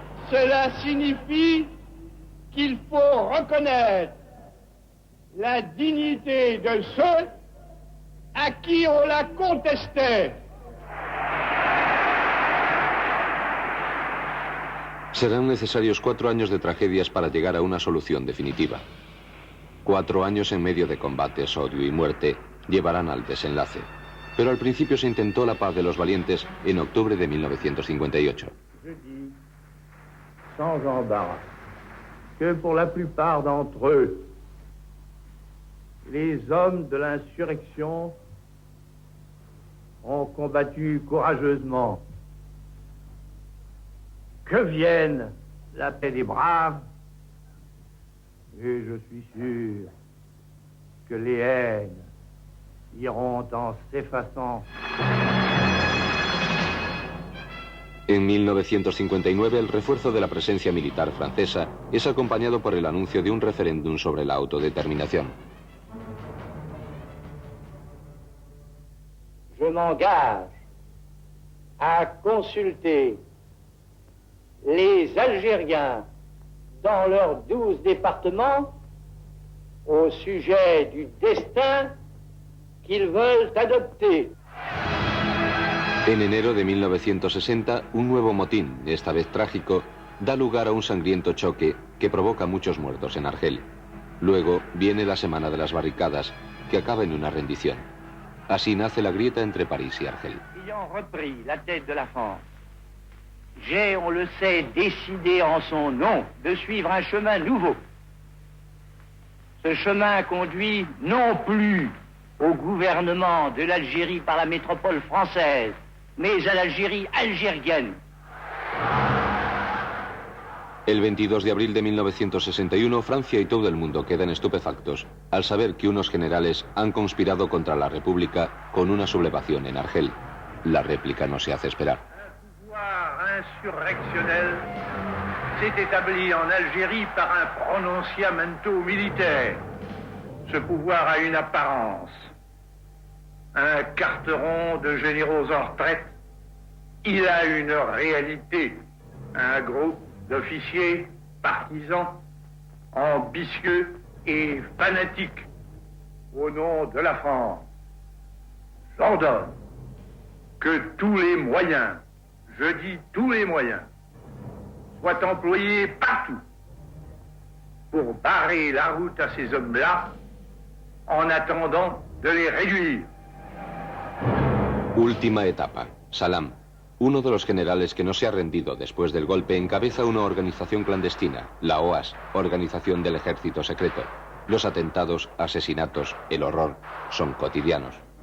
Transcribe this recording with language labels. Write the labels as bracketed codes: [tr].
[fr] Cela signifie qu'il faut reconnaître la dignité de ceux à qui on la contestait. [es] Serán necesarios 4 años de tragedias para llegar a una solución definitiva. 4 años en medio de combates, odio y muerte llevarán al desenlace. Pero al principio se intentó la paz de los valientes en octubre de 1958. [fr] Je dis, sans embarras, que pour la plupart d'entre eux, les hommes de l'insurrection ont combattu courageusement. Que vienne la paix des braves, et je suis sûr que les haines iront en s'effaçant. [es] En 1959, el refuerzo de la presencia militar francesa es acompañado por el anuncio de un referéndum sobre la autodeterminación. [fr] Je m'engage à consulter les Algériens dans leurs 12 départements au sujet du destin qu'ils veulent adopter. [es] En enero de 1960, un nuevo motín, esta vez trágico, da lugar a un sangriento choque que provoca muchos muertos en Argel. Luego viene la Semana de las Barricadas, que acaba en una rendición. Así nace la grieta entre París y Argel. [fr] Ayant repris la tête de la France, j'ai, on le sait, décidé en son nom de suivre un chemin nouveau. Ce chemin conduit non plus au gouvernement de l'Algérie par la métropole française, mais à l'Algérie algérienne. [es] El 22 de abril de 1961, Francia y todo el mundo quedan estupefactos al saber que unos generales han conspirado contra la República con una sublevación en Argel. La réplica no se hace esperar. [fr] Un pouvoir insurrectionnel s'est établi en Algérie par un prononciamento militaire. Ce pouvoir a une apparence. Un carteron de généraux en retraite. Il a une réalité. Un groupe d'officiers partisans, ambitieux et fanatiques. Au nom de la France, j'ordonne que tous les moyens, je dis tous les moyens, soient employés partout pour barrer la route à ces hommes-là en attendant de les réduire. [es] Última etapa. Salam, uno de los generales que no se ha rendido después del golpe, encabeza una organización clandestina, la OAS, Organización del Ejército Secreto. Los atentados, asesinatos, el horror son cotidianos.